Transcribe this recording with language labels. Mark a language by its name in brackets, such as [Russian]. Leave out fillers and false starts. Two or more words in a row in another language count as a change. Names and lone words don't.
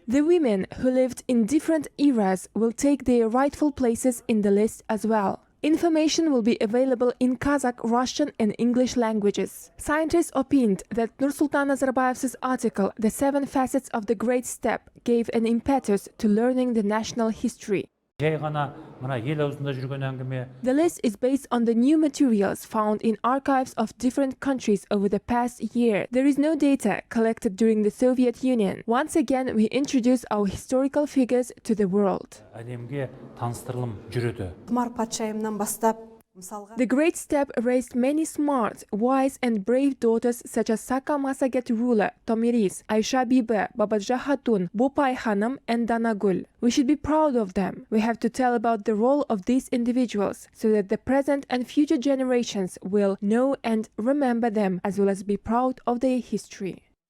[English] The women who lived in different eras will take their rightful places in the list as well. Information will be available in Kazakh, Russian and English languages. Scientists opined that Nur-Sultan Nazarbayev's article, The 7 Facets of the Great Steppe, gave an impetus to learning the national history. [Kazakh] Жай ғана мына ел аузында жүрген әңгіме. [English] The list is based on the new materials found in archives of different countries over the past year. There is no data collected during the Soviet Union. Once again, we introduce our historical figures to the world. [Kazakh] Әлемге таныстырылым жүреді. Құмар патшайымнан бастап, мысалға [English] The great step raised many smart, wise and brave daughters such as Saka Masaget ruler, Tomiris, Aisha Bibi, Babadja Hatun, Bopay Hanım and Danagul. We should be proud of them. We have to tell about the role of these individuals so that the present and future generations will know and remember them as well as be proud of their history.